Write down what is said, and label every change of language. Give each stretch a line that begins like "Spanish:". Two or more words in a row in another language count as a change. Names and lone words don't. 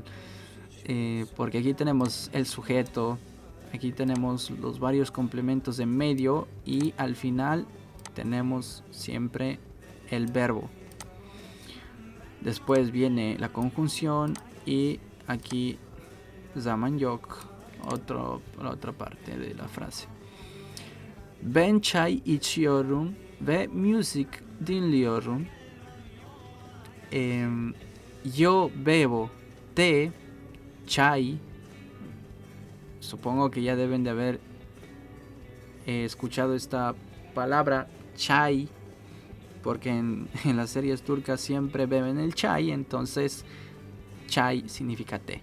Spanish: Porque aquí tenemos el sujeto, aquí tenemos los varios complementos en medio y al final tenemos siempre el verbo. Después viene la conjunción y aquí
Turkish: zaman yok,
Spanish: la otra parte de la frase.
Turkish: Ben çay içiyorum ve müzik dinliyorum.
Spanish: Yo bebo té, chai. Supongo que ya deben de haber escuchado esta palabra chai, porque en las series turcas siempre beben el chai, entonces chai significa té.